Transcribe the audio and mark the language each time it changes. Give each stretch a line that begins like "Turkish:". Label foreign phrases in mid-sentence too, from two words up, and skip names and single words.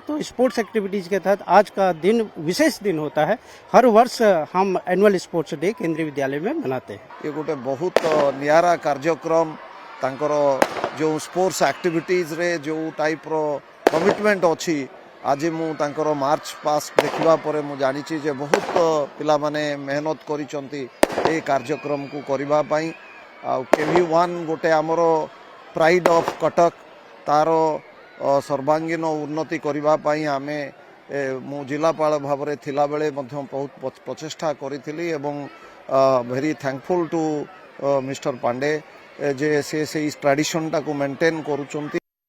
Hindi: तो
English: sports activities
Hindi: के तहत आज का दिन विशेष दिन होता है। हर वर्ष हम
English: annual sports day
Hindi: केंद्रीय विद्यालय में मनाते हैं।
Odia: ଏ ଗୋଟେ ବହୁତ ନିଆରା କାର୍ଯ୍ୟକ୍ରମ ତାଙ୍କର ଯୋ
English: sports activities
Odia: ରେ ଯୋ ଟାଇପ ର କମିଟମେଣ୍ଟ ଅଛି ଆଜି ମୁଁ ତାଙ୍କର
English: march past
Odia: ଦେଖିବା ପରେ ମୁଁ ଜାଣି ଛି ଯେ ବହୁତ ପିଲା ମାନେ ମେହନତ କରିଛନ୍ତି ଏ କାର୍ଯ୍ୟକ୍ରମ କୁ କରିବା ପାଇଁ। KV1 ଗୋଟେ ଆମର
English: pride of Cuttack
Odia: ତାର ସର୍ବାଙ୍ଗୀନ ଉନ୍ନତି କରିବା ପାଇଁ ଆମେ ମୁଁ ଜିଲ୍ଲାପାଳ ଭାବ ମେ ଥିଲା ବେଳେ ମଧ୍ୟ ବହୁତ ପ୍ରଚେଷ୍ଟା କରିଥିଲି ଏବଂ
English: very thankful to Mister Pandey
Odia: ଯେ ସେ ଟ୍ରାଡିସନ ଟାକୁ ମେଣ୍ଟେନ କରୁଛନ୍ତି।